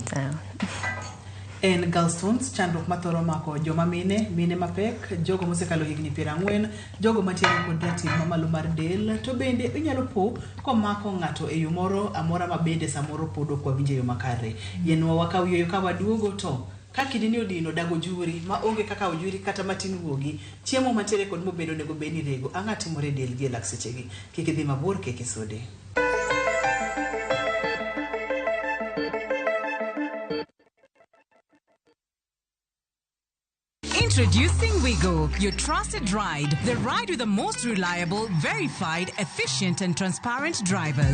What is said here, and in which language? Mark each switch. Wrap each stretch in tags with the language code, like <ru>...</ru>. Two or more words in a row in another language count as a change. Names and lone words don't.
<luo>En gallstones, chandruok mathoro mako joma mine mapek, jogo mosekalo higni 40, jogo matiere kod ratil mamalo mar del, to bende inyalo po komako ng'ato e yo moro amora ma bende samoro pod ok wawinjo yo makare. Yenwa wakaw yo ka waduogo to ka kidini odino dago juri ma onge kaka ojuri kata matin wuogi chiemo mantiere kod mobedo nego beni rego ang'a timore del gi lak sechegi kik idhi mabor kik isode.</luo> <en>Introducing Wigo, your trusted ride. The ride with the most reliable, verified, efficient and transparent drivers.</en>